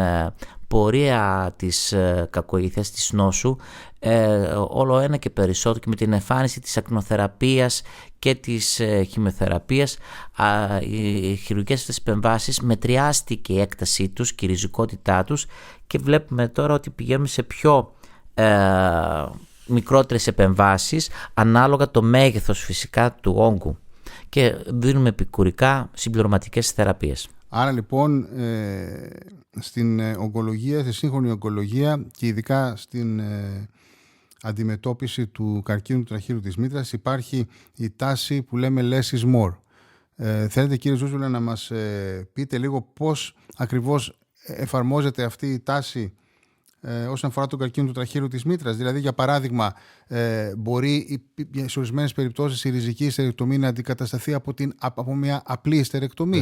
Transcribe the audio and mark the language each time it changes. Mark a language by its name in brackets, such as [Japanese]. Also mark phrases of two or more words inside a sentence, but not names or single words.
[Greek] πορεία της κακοήθειας, της νόσου, όλο ένα και περισσότερο, και με την εμφάνιση της ακτινοθεραπείας και της χημειοθεραπείας, οι χειρουργικές αυτές επεμβάσεις μετριάστηκε η έκτασή τους και η ριζικότητά τους, και βλέπουμε τώρα ότι πηγαίνουμε σε πιο μικρότερες επεμβάσεις ανάλογα το μέγεθος φυσικά του όγκου, και δίνουμε επικουρικά συμπληρωματικές θεραπείες. Άρα λοιπόν στην ογκολογία, στη σύγχρονη ογκολογία και ειδικά στην αντιμετώπιση του καρκίνου του τραχύλου της μήτρας υπάρχει η τάση που λέμε [English] less is more. [Greek] Θέλετε κύριε Ζούζουλα να μας πείτε λίγο πώς ακριβώς εφαρμόζεται αυτή η τάση όσον αφορά τον καρκίνο του τραχύλου της μήτρας? Δηλαδή, για παράδειγμα, μπορεί σε ορισμένες περιπτώσεις η ριζική ιστερεκτομή να αντικατασταθεί από μια απλή ιστερεκτομή.